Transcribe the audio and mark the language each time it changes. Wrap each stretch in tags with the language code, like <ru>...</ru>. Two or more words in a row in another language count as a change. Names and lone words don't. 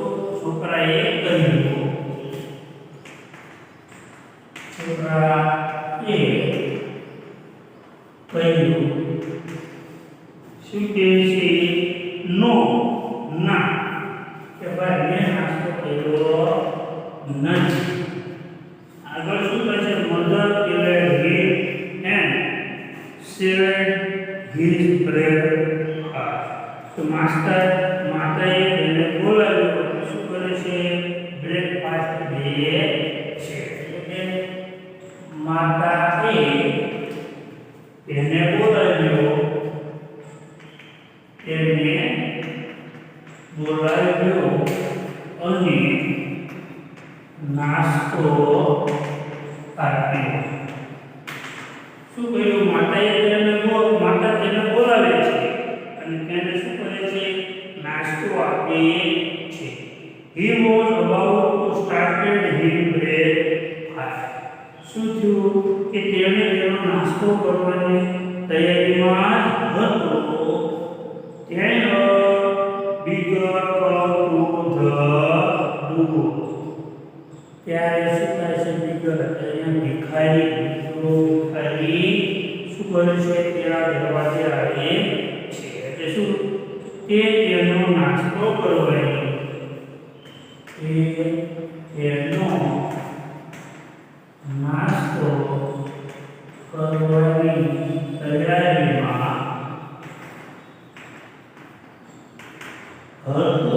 <gu>છોકરાએ કહ્યું. છોકરાએ કહ્યું. શું કહે છે? નો. ના. કે ભાઈ મેં નાસ્તો કર્યો નથી. આગળ શું કહે છે?</gu> <en>મધર gave him and shared his breakfast.</en> <gu>તો માતાએ એને બોલાવ્યો. શું કરે છે? બ્રેકફાસ્ટ દે છે. એટલે માતાએ એને બોલાવ્યો. અને નાસ્તો આપ્યો. શું કહ્યું? માતા તેને બોલાવે છે અને તેને શું કરે છે? નાસ્તો આપે છે.</gu> <en>He was about to start his breakfast.</en> <gu>શું થયું? કે તેને તેનો નાસ્તો કરવાની તૈયારીમાં હતો.</gu> <en>Then a bigger come to the door.</en> <gu>ત્યારે શું થાય છે? બિગર અહીંયા ભિખારી શું કરે છે? ત્યાં દરવાજે આવે છે. એટલે શું? તે તેનો નાસ્તો કરવાની તૈયારીમાં હતો.</gu>